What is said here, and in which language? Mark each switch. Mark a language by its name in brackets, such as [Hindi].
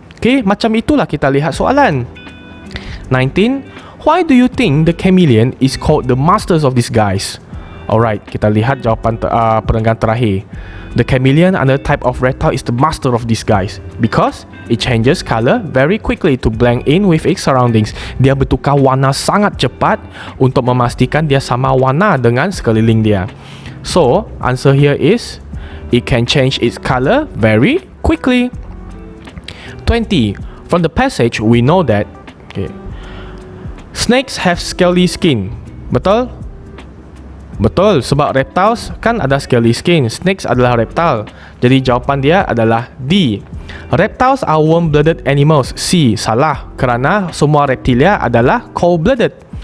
[Malay] Okay, macam itulah kita lihat soalan. 19. [English] Why do you think the chameleon is called the masters of disguise? Alright, [Malay] kita lihat jawapan perenggan terakhir. [English] The chameleon, another type of reptile, is the master of disguise because it changes color very quickly to blend in with its surroundings. [Malay] Dia bertukar warna sangat cepat untuk memastikan dia sama warna dengan sekeliling dia. [English] So, answer here is it can change its color very quickly. 20. From the passage, we know that snakes have scaly skin. [Malay] Betul? Betul, sebab reptiles kan ada scaly skin. Snakes adalah reptile. Jadi jawapan dia adalah D. [English] Reptiles are warm-blooded animals. C. [Malay] Salah, kerana semua reptilia adalah cold-blooded.